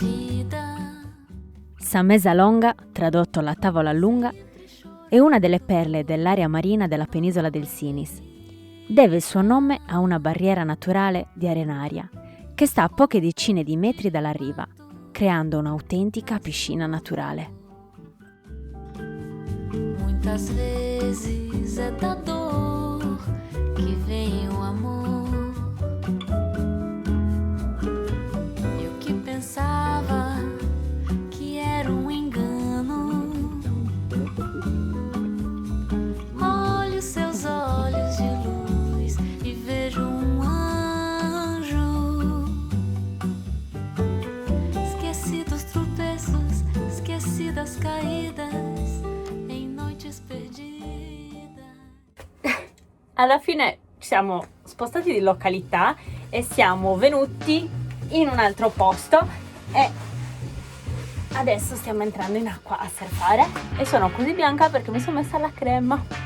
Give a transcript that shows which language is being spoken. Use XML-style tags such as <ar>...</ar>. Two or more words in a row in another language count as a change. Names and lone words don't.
<it>San Mezzalonga, tradotto la tavola lunga, è una delle perle dell'area marina della penisola del Sinis. Deve il suo nome a una barriera naturale di arenaria che sta a poche decine di metri dalla riva, creando un'autentica piscina naturale.</it> <pt>Muitas vezes é da dor que vem o amor. Eu que pensava que era engano. Olho seus olhos de luz e vejo anjo. Esqueci dos tropeços, esqueci das caídas em noites perdidas.</pt> <it>Alla fine ci siamo spostati di località e siamo venuti in un altro posto e adesso stiamo entrando in acqua a surfare e sono così bianca perché mi sono messa la crema.</it>